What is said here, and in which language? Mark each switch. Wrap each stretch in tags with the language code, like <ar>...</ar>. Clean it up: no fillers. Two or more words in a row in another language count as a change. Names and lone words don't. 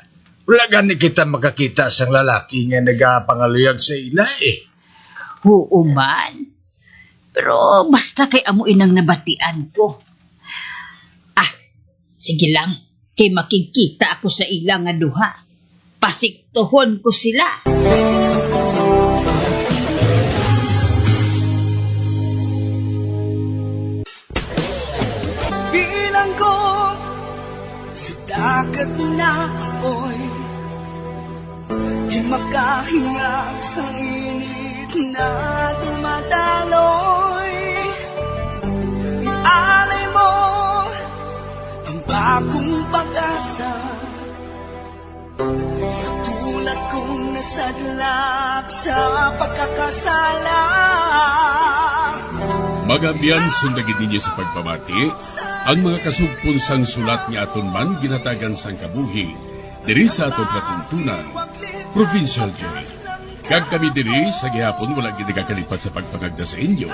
<hil>Wala gani kita makakita sang lalaki nga nagapangaluyag sa ila Oo man. Pero basta kay amo inang nabatian ko. Sige lang. Kay makikita ako sa ilang nga duha. Pasiktohon ko sila.</hil> <tl>Bilang ko sa dagat na apoy, di makahinga sa init na dumadaloy. Ialay mo ang bagong pag-asa sa tulad kong nasadlak sa pagkakasala.</tl> <hil>Magabian sundagin ninyo sa pagpamati ang mga kasugpon sang sulat ni aton man ginatagan sang kabuhi diri sa aton platuntunan, Provincial Joy. Kag kami diri sa gihapon wala gid kakalipat sa pagpangagda sa inyo.</hil>